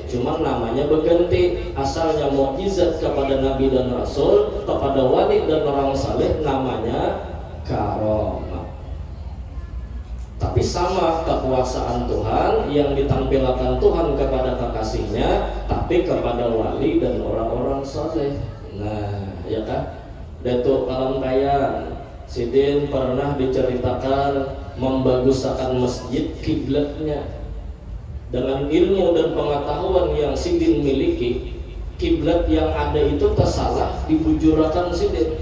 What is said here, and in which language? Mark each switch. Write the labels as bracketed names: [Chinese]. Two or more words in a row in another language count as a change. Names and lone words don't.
[Indonesian] Cuma namanya berganti, asalnya mukjizat kepada nabi dan rasul, kepada wali dan orang saleh namanya karamah. Tapi sama kekuasaan Tuhan yang ditampilkan Tuhan kepada kekasihnya, tapi kepada wali dan orang-orang saleh. Nah, ya kan? Datuk Alam Kaya Sidin pernah diceritakan membaguskan masjid kiblatnya. Dengan ilmu dan pengetahuan yang Sidin miliki, kiblat yang ada itu tersalah dibujurakan Sidin.